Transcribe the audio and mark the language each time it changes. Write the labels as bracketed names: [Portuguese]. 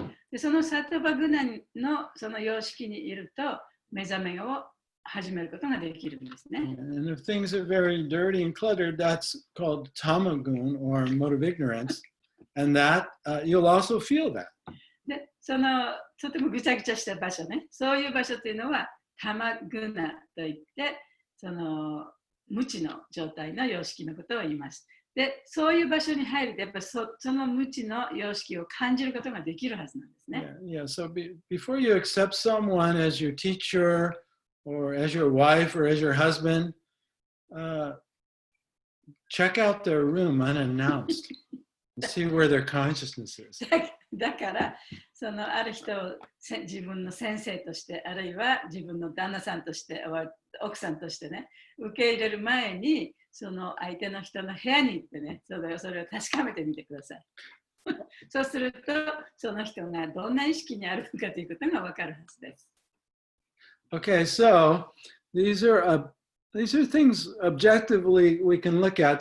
[Japanese] でそのサットバグナのその様式にいると目覚めを始めることができるんですね。 [English] And if things are very dirty and cluttered, that's called tamagun or mode of ignorance, and that you'll also feel that. [Japanese] で、とてもぐちゃぐちゃした場所ね、そういう場所というのはタマグナといって、無知の状態の様式のことを言います。で、そういう場所に入ると、やっぱりその無知の様式を感じることができるはずなんですね。 [English] Yeah, so before you accept someone as your teacher or as your wife or as your husband, check out their room unannounced and see where their consciousness is. [Japanese] だから、ある人を自分の先生として、あるいは自分の旦那さんとして、奥さんとしてね、受け入れる前に、その相手の人の部屋に行ってね、それを確かめてみてください。そうすると、その人がどんな意識にあるのかということがわかるはずです。 [English] Okay, so these are things objectively we can look at.